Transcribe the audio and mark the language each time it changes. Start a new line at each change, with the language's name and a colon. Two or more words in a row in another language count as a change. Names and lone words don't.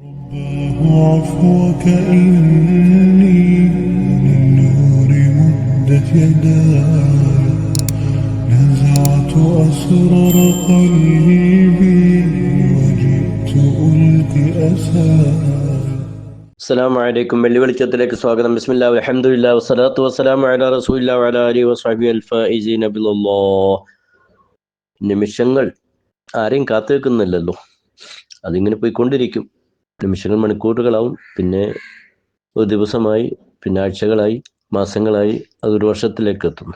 Arabic: عفوك إني للنور مدت يداي نزعت أسرار قلبي وجئت ألقي أساي. السلام عليكم.
Malayalam: വെള്ളി വെളിച്ചത്തിലേക്ക് സ്വാഗതം.
Arabic: بسم الله الحمد لله والصلاة والسلام على رسول الله وعلى آله وصحبه الفائزين بالله.
Malayalam: നിമിഷങ്ങൾ ആരെയും കാത്തു വെക്കുന്നില്ലല്ലോ, അതിങ്ങനെ പോയിക്കൊണ്ടിരിക്കും. നിമിഷങ്ങൾ മണിക്കൂറുകളാവും, പിന്നെ ഒരു ദിവസമായി, പിന്നെ ആഴ്ചകളായി, മാസങ്ങളായി, അതൊരു വർഷത്തിലേക്ക് എത്തുന്നു.